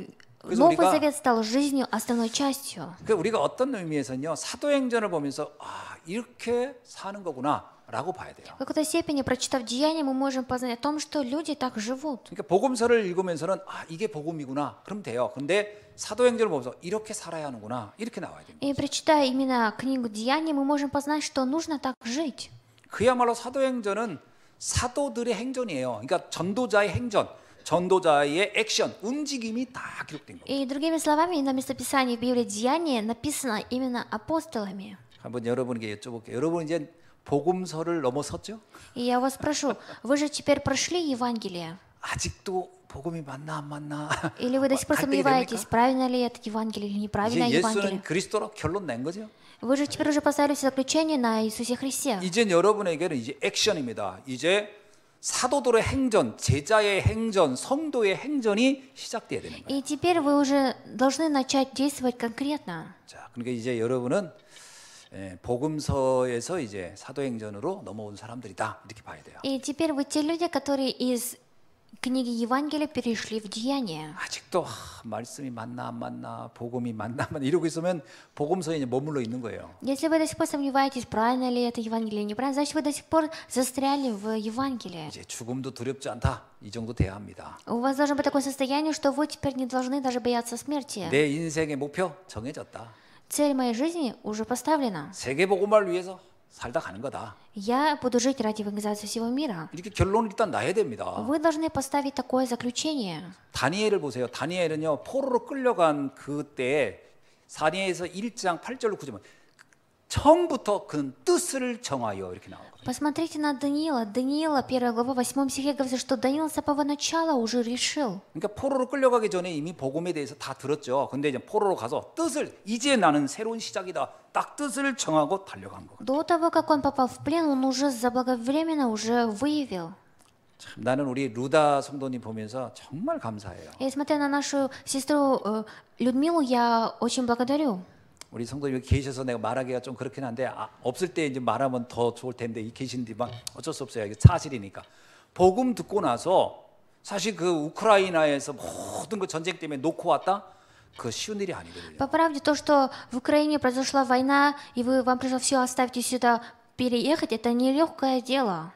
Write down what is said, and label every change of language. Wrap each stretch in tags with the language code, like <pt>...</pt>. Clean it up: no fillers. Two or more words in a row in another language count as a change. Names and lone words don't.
<ko>그래서</ko> <ru>Новый</ru> <ko>우리가-</ko> <ru>Завет стал жизнью, основной частью.</ru> <ko>그러니까 우리가 어떤 의미에서는요, 사도행전을 보면서 이렇게 사는 거구나라고 봐야 돼요.</ko> <ru>В какой-то степени, прочитав Деяния, мы можем познать о том, что люди так живут.</ru> <ko>그러니까 복음서를 읽으면서는 이게 복음이구나, 그럼 돼요. 근데 사도행전을 보면서 이렇게 살아야 하는구나, 이렇게 나와야 됩니다.</ko> <ru>И прочитая именно книгу Деяний, мы можем познать, что нужно так жить.</ru> <ko>그야말로 사도행전은 사도들의 행전이에요. 그러니까 전도자의 행전, 전도자의 액션, 움직임이 다 기록된 거예요.</ko> <ru>И другими словами, на местописании в Библии Деяния написано именно апостолами.</ru> <ko>한번 여러분에게 여쭤볼게요. 여러분 이제 복음서를 넘어섰죠?</ko> <ru>И я вас прошу, вы же теперь прошли Евангелие?</ru> <ko>아직도 복음이 맞나 안 맞나?</ko> <ru>Или вы до сих пор</ru> <ko>갈등이</ko> <ru>сомневаетесь,</ru> <ko>됩니까?</ko> <ru>правильно ли это Евангелие или</ru> <ko>이제</ko> <ru>неправильное</ru> <ko>예수는</ko> <ru>Евангелие?</ru> <ko>그리스도로 결론 낸 거죠?</ko> <ru>Вы же теперь уже поставили все заключение на Иисусе Христе.</ru> <ko>이제 여러분에게는 이제 액션입니다. 이제 사도들의 행전, 제자의 행전, 성도의 행전이 시작돼야 되는 거예요.</ko> <ru>И теперь вы уже должны начать действовать конкретно.</ru> <ko>자, 그러니까 이제 여러분은 복음서에서 이제 사도행전으로 넘어온 사람들이다, 이렇게 봐야 돼요.</ko> <ru>И теперь вы те люди, которые из книги Евангелия перешли в Деяния.</ru> <ko>아직도 말씀이 맞나 안 맞나, 복음이 맞나 안 맞나 이러고 있으면 복음서에 이제 머물러 있는 거예요.</ko> <ru>Если вы до сих пор сомневаетесь, правильно ли это Евангелие или неправильно, значит вы до сих пор застряли в Евангелии.</ru> <ko>이제 죽음도 두렵지 않다, 이 정도 돼야 합니다.</ko> <ru>У вас должно быть такое состояние, что вы теперь не должны даже бояться смерти.</ru> <ko>내 인생의 목표 정해졌다.</ko> <ru>Цель моей жизни уже поставлена.</ru> <ko>세계 복음화를 위해서 살다 가는 거다.</ko> <ru>Я буду жить ради евангелизации всего мира.</ru> <ko>이렇게 결론을 일단 놔야 됩니다.</ko> <ru>Вы должны поставить такое заключение.</ru> <ko>다니엘을 보세요. 다니엘은요, 포로로 끌려간 그때에 다니엘에서 1장 8절로 9절 처음부터 그는 뜻을 정하여 이렇게 나오거든요.</ko> <ru>Посмотрите на Даниила. Даниила, 1 глава, 8 стихе говорится, что Даниил с самого начала уже решил.</ru> <ko>그러니까 포로로 끌려가기 전에 이미 복음에 대해서 다 들었죠. 근데 이제 포로로 가서 뜻을, 이제 나는 새로운 시작이다, 딱 뜻을 정하고 달려간 거거든요.</ko> <ru>До того, как он попал в плен, он уже заблаговременно уже выявил.</ru> <ko>참, 나는 우리 루다 성도님 보면서 정말 감사해요.</ko> <ru>И смотря на нашу сестру Людмилу, я очень благодарю.</ru> <ko>우리 성도님 여기 계셔서 내가 말하기가 좀 그렇긴 한데 없을 때 이제 말하면 더 좋을 텐데 이 계신지만 어쩔 수 없어요. 이게 사실이니까. 복음 듣고 나서 사실 그 우크라이나에서 모든 그 전쟁 때문에 놓고 왔다, 그 쉬운 일이 아니거든요.</ko> <ru>По правде, то, что в Украине произошла война, и вам пришлось все оставить и сюда переехать, это нелегкое дело.</ru>